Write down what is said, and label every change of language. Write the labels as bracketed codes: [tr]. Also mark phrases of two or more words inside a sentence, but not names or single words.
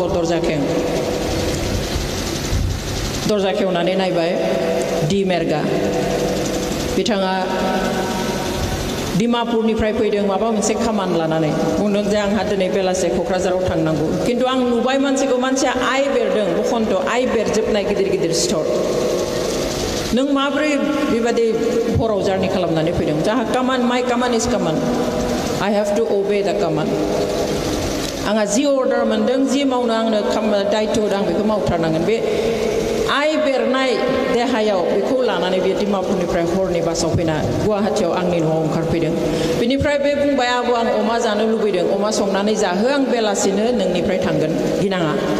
[brx] दरजा खेवनानै नायबाय दि मेरगा बिथाङा डिमापुरनिफ्राय फैदों माबा मोनसे खामानि लानानै बुंदों जे आंहा दिनै बेलासे क'क्राझाराव थांनांगौ खिन्थु आं नुबाय मानसिया आइ बेरदों बखन्त आइ बेरजोबनाय गिदिर गिदिर सिथर नों माब्रै बेबादि हराव जार्नि खालामनानै फैदों जाहा कामान [en] my command is command I have to obey the command [brx] आंहा जि अर्डार मोनदों जि मावनो आंनो दायित्व होदों आं बेखौ मावथारनांगोन बे आइ बेरनाय देहायाव बेखौ लानानै बे डिमापुरनिफ्राय हरनि बासाव फैना गुवाहाटीयाव आंनि न'आव ओंखारफैदों बेनिफ्राय बे बुंबाय आबौ आं अमा जानो लुबैदों अमा संनानै जाहो आं बेलासिनो नोंनिफ्राय थांगोन गिनाङा